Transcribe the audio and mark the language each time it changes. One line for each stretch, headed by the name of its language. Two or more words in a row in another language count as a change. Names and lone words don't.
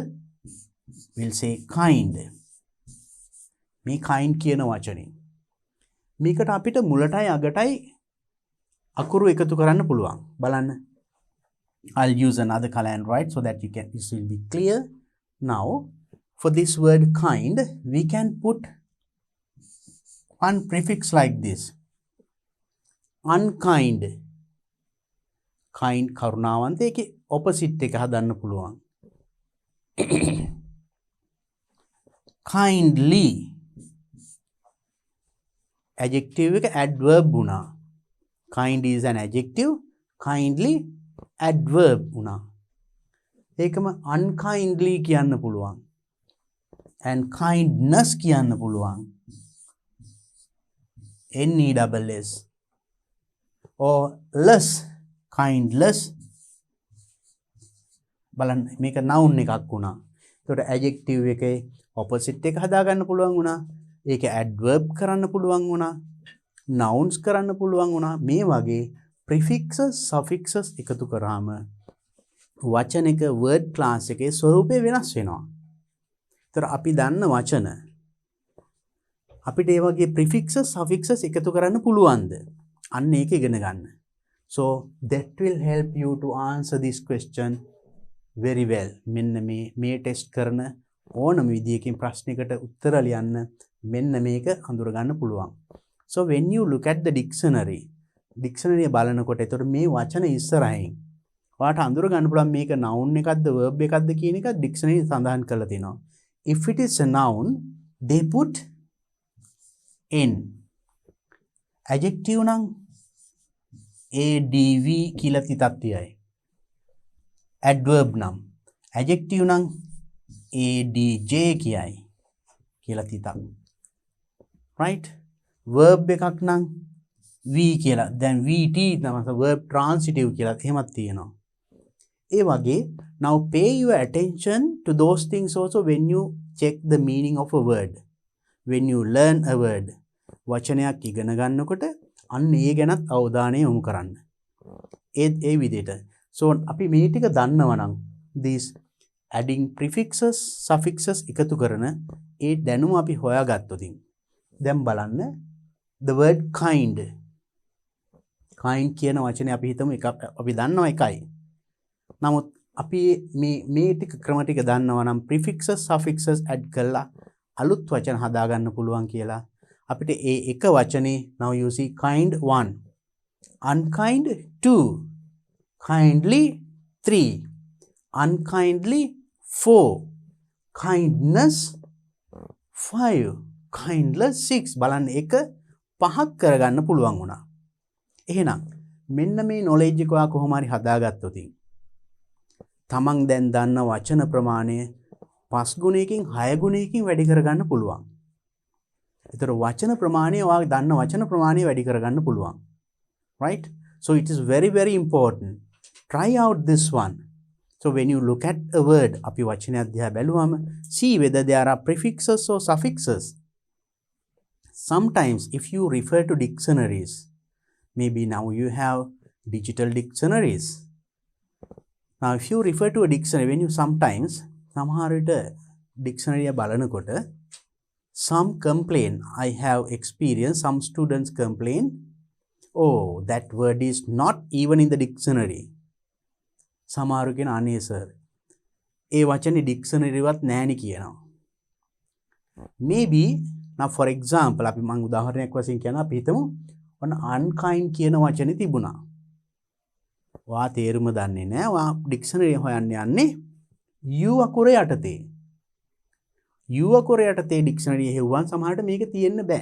English: We'll say kind.
Sinhala: මේ kind කියන වචනේ. මේකට අපිට මුලටයි අගටයි අකුරු එකතු කරන්න පුළුවන්. බලන්න.
English: I'll use another color and write so that this will be clear. Now, for this word kind, we can put one prefix like this.
Sinhala: Unkind. Kind කරුණාවන්ත ඒකේ opposite එක හදන්න පුළුවන්.
English: Kindly.
Sinhala: Adjective එක adverb වුණා.
English: Kind is an adjective. Kindly adverb වුණා.
Sinhala: ඒකම unkindly කියන්න පුළුවන්.
English: And kindness
Sinhala: කියන්න පුළුවන්.
English: N-E-S-S. Or less. Kindless.
Sinhala: බලන්න මේක noun එකක් වුණා. ඒකට adjective එකේ opposite එක හදාගන්න පුළුවන් වුණා. ඒක adverb කරන්න පුළුවන් වුණා. nouns කරන්න පුළුවන් වුණා. මේ වගේ
English: prefixes suffixes
Sinhala: එකතු කරාම වචනික word class එකේ ස්වරූපය වෙනස් වෙනවා. ඒතර අපි දන්න වචන අපිට ඒ වගේ
English: prefixes suffixes
Sinhala: එකතු කරන්න පුළුවන්ද? අන්න ඒක ඉගෙන ගන්න.
English: So that will help you to answer this question very well.
Sinhala: මෙන්න මේ ටෙස්ට් කරන ඕනම විදියකින් ප්‍රශ්නයකට උත්තර ලියන්න මෙන්න මේක අඳුර ගන්න පුළුවන්.
English: So when you look at the dictionary
Sinhala: බලනකොට එතකොට මේ වචන ඉස්සරහින් ඔයාලට අඳුර ගන්න පුළුවන් මේක noun එකක්ද verb එකක්ද කියන එක dictionary සඳහන් කරලා තිනවා.
English: If it is a noun, they put n.
Sinhala: Adjective නම් adv කියලා තිතක් තියයි. Adverb නම් adjective නම් adj කියයි කියලා තිතක්. Right? Verb එකක් නම් v කියලා. දැන් vt තමයි
English: verb transitive
Sinhala: කියලා එහෙමත් තියෙනවා. ඒ වගේ
English: now pay your attention to those things also when you check the meaning of a word. When you learn a word.
Sinhala: වචනයක් ඉගෙන ගන්නකොට අන්න ඒ ගැනත් අවධානය යොමු කරන්න. ඒ විදිහට. So අපි මේ ටික දන්නවා නම්
English: these adding prefixes suffixes
Sinhala: එකතු කරන ඒ දැනුම අපි හොයාගත්තොත් දැන් බලන්න
English: the word kind
Sinhala: කියන වචනේ අපි හිතමු එක අපි දන්නවා එකයි. නමුත් අපි මේ ටික ක්‍රම ටික දන්නවා නම්
English: prefixes suffixes add
Sinhala: කරලා අලුත් වචන හදා ගන්න පුළුවන් කියලා අපිට ඒ එක වචනේ
English: now you see kind 1 unkind 2 kindly 3 unkindly 4 kindness 5 kindless 6
Sinhala: බලන්න එක පහක් කරගන්න පුළුවන් වුණා. එහෙනම් මෙන්න මේ knowledge එක ඔයා කොහොම හරි හදාගත්තොත් තමන් දැන් දන්න වචන ප්‍රමාණය 5 ගුණයකින් 6 ගුණයකින් වැඩි කරගන්න පුළුවන්. ඒතර වචන ප්‍රමාණය ඔයා දන්න වචන ප්‍රමාණය වැඩි කරගන්න පුළුවන්.
English: Right? So it is very very important. Try out this one. So when you look at a word,
Sinhala: අපි වචනය අධ්‍යා බැලුවම
English: see whether there are prefixes or suffixes. Sometimes if you refer to dictionaries, maybe now you have digital dictionaries. Now if you refer to a dictionary, when you sometimes
Sinhala: සමහර විට dictionary බලනකොට
English: some complain, I have experienced some students complain oh, that word is not even in the dictionary.
Sinhala: සමහරු කියන අනේ සර් ඒ වචනේ ඩික්ෂනරි එකවත් නැහැනි කියනවා.
English: maybe now for example
Sinhala: අපි මම උදාහරණයක් වශයෙන් කියනවා අපි හිතමු ඔන්න unkind කියන වචනේ තිබුණා. වා තේරුම දන්නේ නැහැ. වා ඩික්ෂනරි හොයන්න යන්නේ you අකුර යටතේ. you අකුර යටතේ ඩික්ෂනරි හෙව්වන් සමහරට මේක තියෙන්න බෑ.